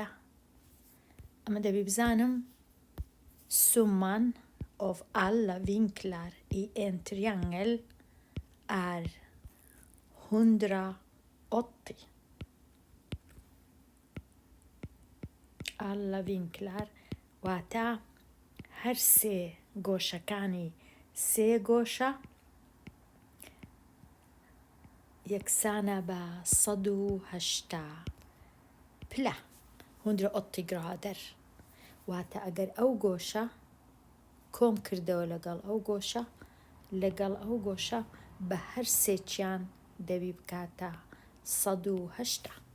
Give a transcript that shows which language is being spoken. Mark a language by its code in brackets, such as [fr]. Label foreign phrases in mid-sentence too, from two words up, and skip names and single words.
[sv] Men det vi bezanem summan av alla vinklar i en triangel är 180. Alla vinklar [ckb] واتا هر سه گۆشەکانی سێ گۆشە یەکسانە بە 180 پلە 180 grader واتە ئەگەر ئەو گۆشە کۆم کردەوە لەگەڵ ئەو گۆشە بە هەر سێکیان دەبی بکاتە 180.